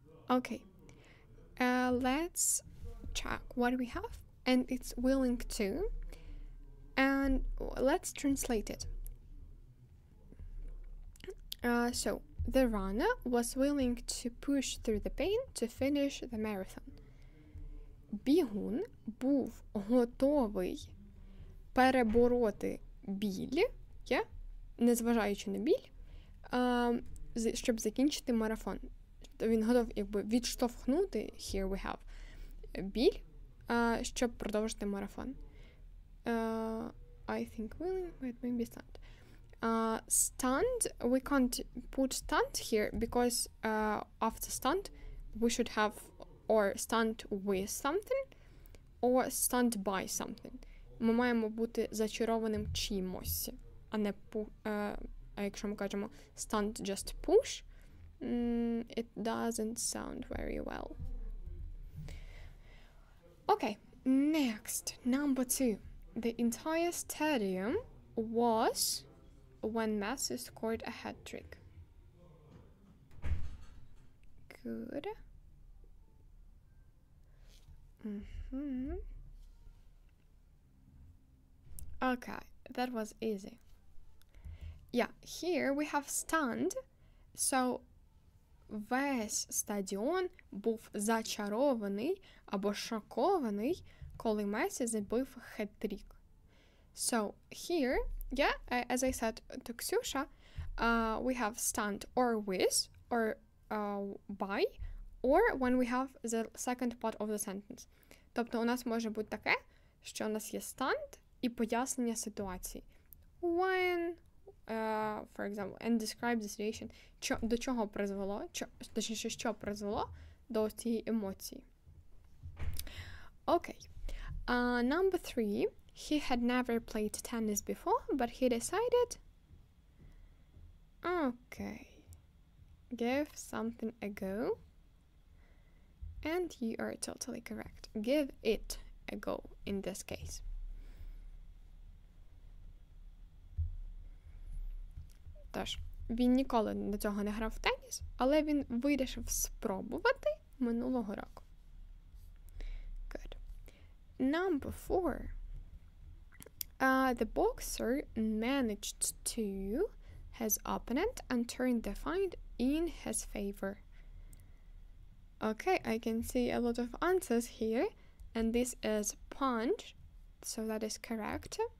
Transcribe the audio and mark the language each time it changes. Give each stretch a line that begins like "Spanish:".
English: Okay, let's check what we have, and it's willing to, and let's translate it. So the runner was willing to push through the pain to finish the marathon.
Ukrainian: Бігун був готовий перебороти біль, незважаючи на біль, щоб закінчити марафон. Він готов відштовхнути,
English: here we have,
Ukrainian: біль, щоб продовжити марафон.
English: I think willing, but maybe stunned. Stunned, we can't put stunned here because after stunned we should have or stunned with something or stunned by something.
Ukrainian: Ми маємо бути зачарованим чимось, а не а якщо ми кажемо
English: stunned just push, it doesn't sound very well. Okay, next, number 2. The entire stadium was when Messi scored a hat-trick. Good. Okay, that was easy. Yeah, here we have stunned, so
Ukrainian: весь стадіон був зачарований або шокований, коли Месі забив хет-трік.
English: So here, yeah, as I said to Ksyusha, we have stunned or with, or by, or when we have the second part of the sentence.
Ukrainian: Тобто у нас може бути таке, що у нас є stunned і пояснення ситуації.
English: When, for example, and describe the situation.
Ukrainian: До чого призвело, точніше, що призвело до цієї емоції.
English: Okay. Number 3. He had never played tennis before, but he decided... Okay. Give something a go. And you are totally correct. Give it a go in this case.
Ukrainian: Тож, він ніколи до цього не грав в теніс, але він вирішив спробувати минулого року.
English: Good. Number 4. The boxer managed to his opponent and turned the fight in his favor. Okay, I can see a lot of answers here, and this is punch, so that is correct.